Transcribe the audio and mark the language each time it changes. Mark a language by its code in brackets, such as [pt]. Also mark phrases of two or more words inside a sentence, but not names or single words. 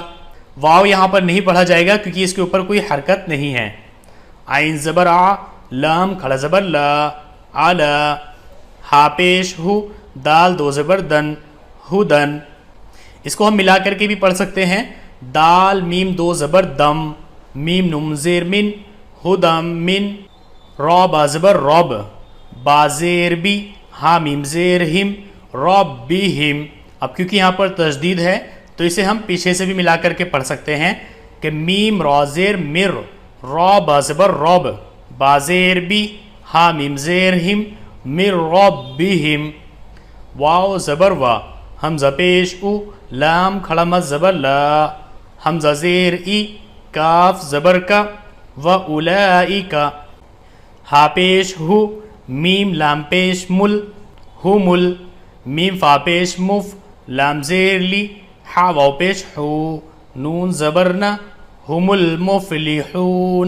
[ur] واو یہاں پر نہیں پڑھا جائے گا کیونکہ اس کے اوپر کوئی حرکت نہیں ہے۔ عین زبر آ، لام کھڑا زبر لا، علا۔ ہا پیش ہو، دال دو زبر دن، ہدن۔ اس کو ہم ملا کر کے بھی پڑھ سکتے ہیں، دال میم دو زبر دم، میم نون زیر من، [ar] ہدم من۔ [ur] را با زبر رب، با زیر بی، ہا میم زیر ہم ربہم. اب کیونکہ یہاں پر تشدید ہے تو اسے ہم پیچھے سے بھی ملا کر کے پڑھ سکتے ہیں کہ میم را زیر مر، را با زبر رب، با زیر بی، ہا میم زیر ہم [ar] مر ربہم. [ur] واو زبر وا، حمزہ پیش او، لام کھڑا مد زبر لا، حمزہ زیر ای، کاف زبر کا، [ar] و اولئک، [ur] ہا پیش ہو، میم لام پیش مل، ہمل، میم فا پیش مف، لام زیر لی، ہا واو پیش ہو، نون زبر نا، [ar] ہم المفلحون.